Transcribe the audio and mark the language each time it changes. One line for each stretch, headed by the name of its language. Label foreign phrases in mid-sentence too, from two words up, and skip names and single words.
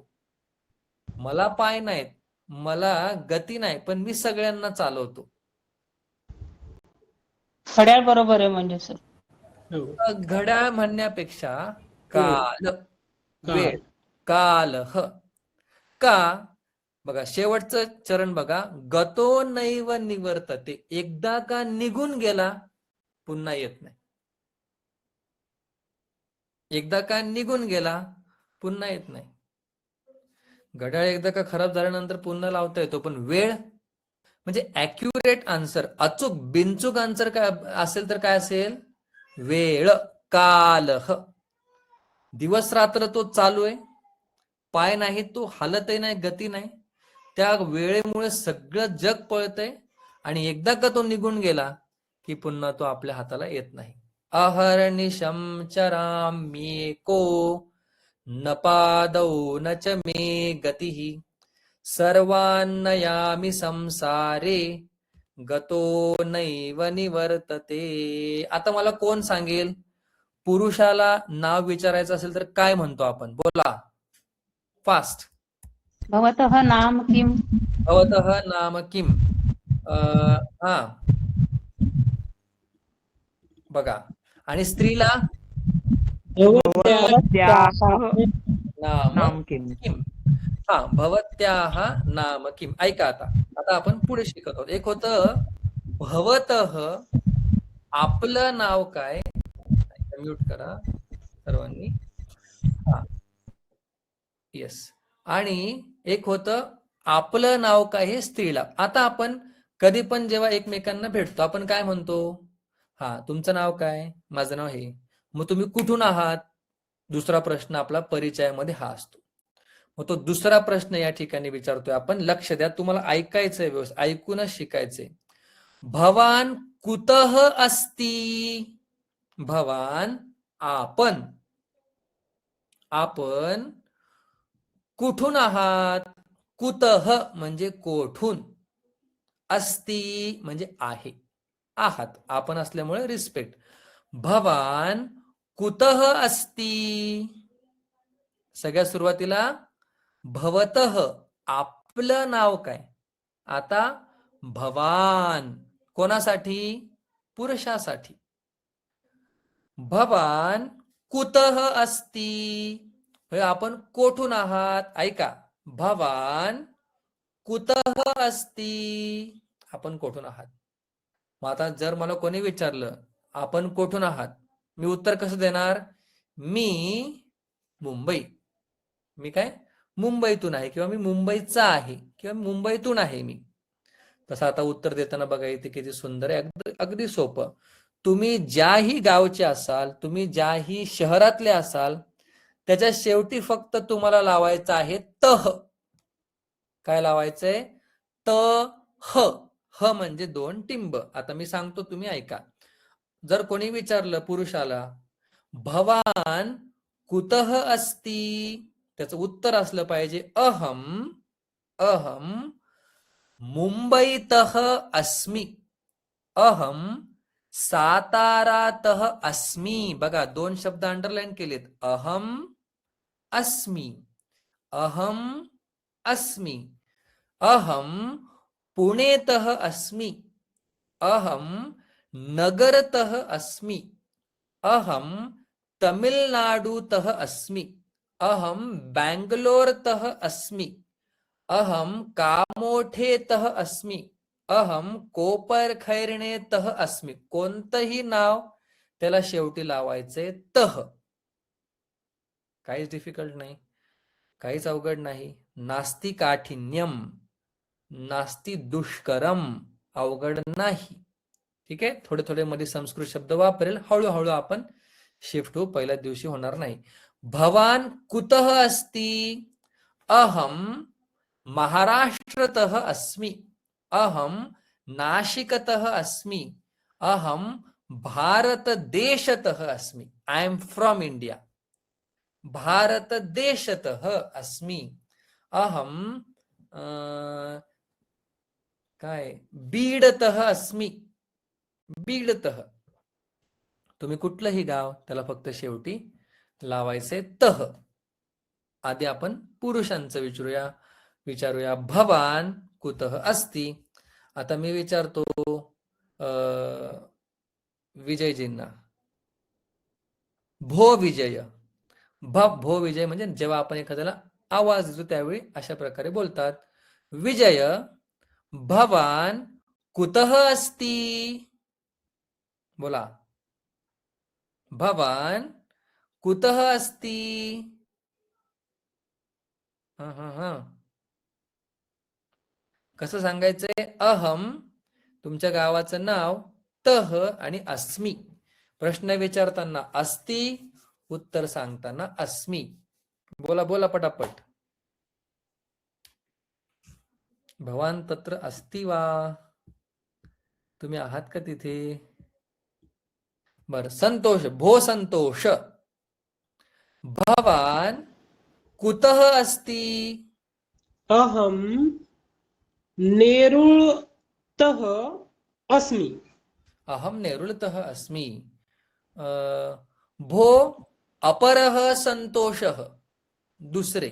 Marathi: मला पाय नाहीत, मला गती नाही, पण मी सगळ्यांना चालवतो. घड्याळ बरोबर आहे म्हणजे सर. हो. घड्याळ म्हणण्यापेक्षा काल, वेळ, काल ह. का? बघा शेवटचं चरण बघा,
Sanskrit: गतो नैव निवर्तते,
Marathi: एकदा का निघून गेला पुन्हा येत नाही. एकदा का निघून गेला पुन्हा येत नाही. घड्याळ एकदा का खराब झाल्यानंतर पुन्हा लावता येतो, पण वेळ म्हणजे
English: accurate answer,
Marathi: अचूक बिनचूक आन्सर काय असेल तर काय असेल? वेळ, काल. दिवस रात्र तो चालू आहे, पाय नाही, तो हालतही नाही, गती नाही. त्या वेळेमुळे सगळं जग पळतंय, आणि एकदा का तो निघून गेला की पुन्हा तो आपल्या हाताला येत नाही.
Sanskrit: अहर्निशम चराम्येको, न पादौ न च मे गतिः, सर्वान्नयामि संसारे, गतो नैव निवर्तते.
Marathi: आता मला कोण सांगेल, पुरुषाला नाव विचारायचं असेल तर काय म्हणतो आपण? बोला फास्ट.
Sanskrit: भवतः नाम किम. भवतः नाम किम.
Marathi: हा बघा, आणि स्त्रीला
Sanskrit: भवत्याः नाम नाम किम. किम. हा, भवत्याः नाम किम.
Marathi: ऐका, आता आपण पुढे शिकत आहोत. एक होतं भवतः, आपलं नाव काय? म्यूट करा सर्वांनी. हा, येस. आणि एक होतं आपलं नाव काय, हे स्त्रीला. आता आपण कधी पण जेव्हा एकमेकांना भेटतो आपण काय म्हणतो? हा, तुमचं नाव काय? माझं नाव हे. मग तुम्ही कुठून आहात? दुसरा प्रश्न आपला परिचयामध्ये हा असतो. मग तो दुसरा प्रश्न या ठिकाणी विचारतोय आपण. लक्ष द्या, तुम्हाला ऐकायचंय व्यवस्थित, ऐकूनच शिकायचंय.
Sanskrit: भवान कुतः अस्ति?
Marathi: भवान आपण, आपण कुठून आहात? कुतः म्हणजे कोठून, अस्ति म्हणजे आहे, आहात, आपण असल्यामुळे रिस्पेक्ट.
Sanskrit: भवान कुतः अस्ति?
Marathi: सगळ्यात सुरुवातीला भवतः, आपलं नाव काय? आता भवान कोणासाठी?
Sanskrit: पुरुषासाठी. भवान कुतः अस्ति?
Marathi: आपण कोठून आहात? ऐका,
Sanskrit: भवान कुतः अस्ति?
Marathi: आपण कोठून आहात? मग आता जर मला कोणी विचारलं आपण कोठून आहात, मी उत्तर कसं देणार? मी मुंबई. मी काय? मुंबईतून आहे, किंवा मी मुंबईचा आहे, किंवा मुंबईतून आहे मी. तसं आता उत्तर देताना बघा इथे किती सुंदर आहे, अगदी सोपं. तुम्ही ज्याही गावचे असाल, तुम्ही ज्याही शहरातले असाल, त्याच्या शेवटी फक्त तुम्हाला लावायचं आहे तह. काय लावायचंय? त ह. ह म्हणजे 2 टिंब. आता मी सांगतो, तुम्ही ऐका. जर कोणी विचारलं पुरुषाला,
Sanskrit: भवान कुतः अस्ति,
Marathi: त्याचं उत्तर असलं पाहिजे
Sanskrit: अहम अहम मुंबईतः अस्मि, अहम सातारातः अस्मि.
Marathi: बघा 2 शब्द अंडरलाईन केलेत.
Sanskrit: अहम अस्मि, अहम अस्मि, अहम पुणेतः अस्मि, अहम नगरतः अस्मि, अहम तमिलनाडुतः अस्मि, अहम बेंगलोरतः अस्मि, अहम कामोठेतः अस्मि, अहम कोपरखैरनेतः अस्मि.
Marathi: कोणतंही नाव त्याला शेवटी लावायचे तह. काहीच डिफिकल्ट नाही, काहीच अवघड नाही.
Sanskrit: नास्ति काठिन्यम, नास्ति दुष्करम,
Marathi: अवघड नाही. ठीक आहे. थोडे थोडे मध्ये संस्कृत शब्द वापरेल, हळूहळू आपण शिफ्ट होऊ, पहिल्या दिवशी होणार नाही.
Sanskrit: भवान कुतः अस्ति? अहम महाराष्ट्रतः अस्मि, अहम नाशिकतः अस्मि, अहम भारत देशतः अस्मि.
English: I am from India.
Sanskrit: भारत देशतः अस्मि. अहम काय बीडतः अस्मि, बीडतः.
Marathi: तुम्ही कुठलंही गाव, त्याला फक्त शेवटी लावायचे तह. आधी आपण पुरुषांचं विचारूया.
Sanskrit: भवान कुतः अस्ति.
Marathi: आता मी विचारतो विजयजींना.
Sanskrit: भो विजय.
Marathi: भो विजय म्हणजे जेव्हा आपण एखाद्याला आवाज देतो त्यावेळी अशा प्रकारे बोलतात. विजय,
Sanskrit: भवान कुतः अस्ति? बोला. भवान कुतः अस्ति?
Marathi: कसं सांगायचंय? अहम, तुमच्या गावाचं नाव, तह आणि अस्मि. प्रश्न विचारताना अस्ति, उत्तर सांगताना अस्मि. बोला बोला पटापट.
Sanskrit: भवान तत्र अस्ति वा?
Marathi: तुम्ही आहात का तिथे? बर. संतोष.
Sanskrit: भो संतोष, भवान कुतः अस्ति? अहम नेरुळतः अस्मि. अहम नेरुळतः अस्मि. भो अपरः संतोषः, दुसरे.